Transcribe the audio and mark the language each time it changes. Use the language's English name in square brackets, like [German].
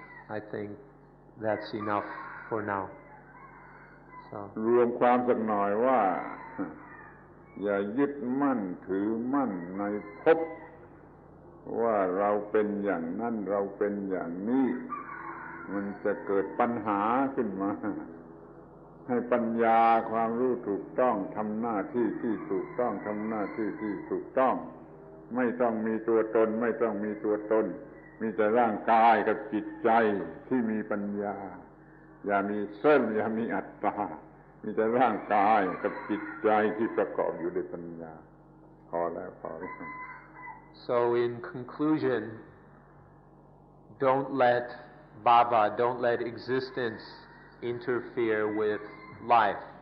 [English] I think that's enough for now. So [Thai] รวมความสักหน่อยว่าอย่ายึดมั่นถือมั่นในภพว่าเราเป็นอย่างนั้นเราเป็นอย่างนี้มันจะเกิดปัญหาขึ้นมา ให้ปัญญาความรู้ถูกต้องทำหน้าที่ที่ถูกต้องทำหน้าที่ที่ถูกต้องไม่ต้องมีตัวตนไม่ต้องมีตัวตนมีแต่ร่างกายกับจิตใจที่มีปัญญาอย่ามีเส้นอย่ามีอัตตามีแต่ร่างกายกับจิตใจที่ประกอบอยู่ด้วยปัญญาพอแล้ว [English] So in conclusion, don't let bhava, don't let existence interfere with life.